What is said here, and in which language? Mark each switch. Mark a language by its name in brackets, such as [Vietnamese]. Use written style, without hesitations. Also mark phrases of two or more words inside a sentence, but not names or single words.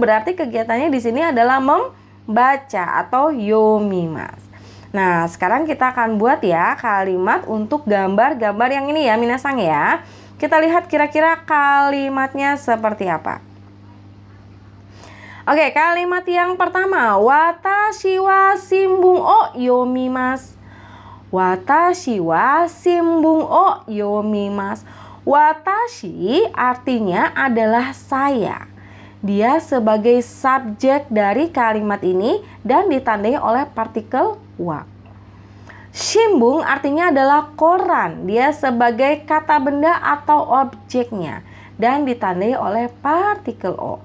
[Indonesian] Berarti kegiatannya di sini adalah membaca atau yomimasu. Nah, sekarang kita akan buat ya kalimat untuk gambar-gambar yang ini ya, minasang ya. Kita lihat kira-kira kalimatnya seperti apa. Oke, kalimat yang pertama, [Japanese] 私は新聞を読みます. 私は新聞を読みます. [Indonesian] Watashi artinya adalah saya. Dia sebagai subjek dari kalimat ini dan ditandai oleh partikel wa. Shimbun artinya adalah koran. Dia sebagai kata benda atau objeknya dan ditandai oleh partikel o.